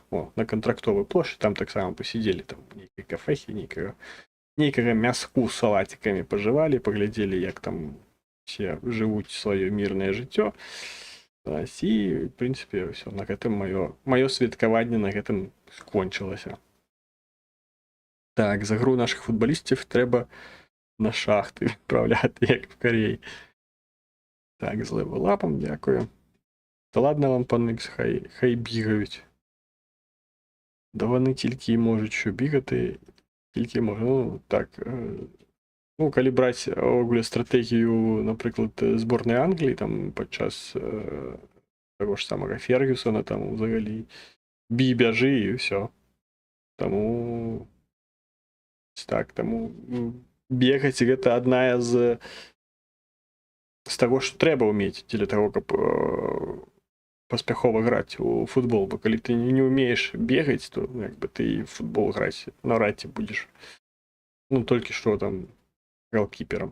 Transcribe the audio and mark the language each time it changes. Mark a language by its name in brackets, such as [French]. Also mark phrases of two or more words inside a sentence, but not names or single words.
[Belarusian] О, [Russian] на Контрактовой площади [Belarusian] там таксама посидели, там нейкай кафехі, нейкага мяску з салатикамі пажывалі, паглядзелі, як там все жывуць сваё мірнае жыццё. І, в прынцыпе, ўсё, на гэтым маё святкаванне на гэтым скончылася. [Ukrainian] Так, за гру наших футболістів треба на шахти відправляти, як в Кореї. Так, з левелапом, дякую. Та ладно вам, пан Ікс, хай бігають. Да вони тільки і можуть що бігати, тільки можуть, ну, так. Ну, [Belarusian] калі браць огуле [Ukrainian] стратегію, наприклад, зборної Англії, там, падчас того ж самого Фергюсона, там, взагалі, бій, бяжы, і все. [Belarusian] Тому, так, тому бегаць, гэта адна з таго, што трэба ўмець для таго, каб паспяхова граць у футбол, бо калі ты не ўмееш бегаць, то як бы ты в футбол граць наўрад ці будзеш. Ну, толькі што там голкіперам.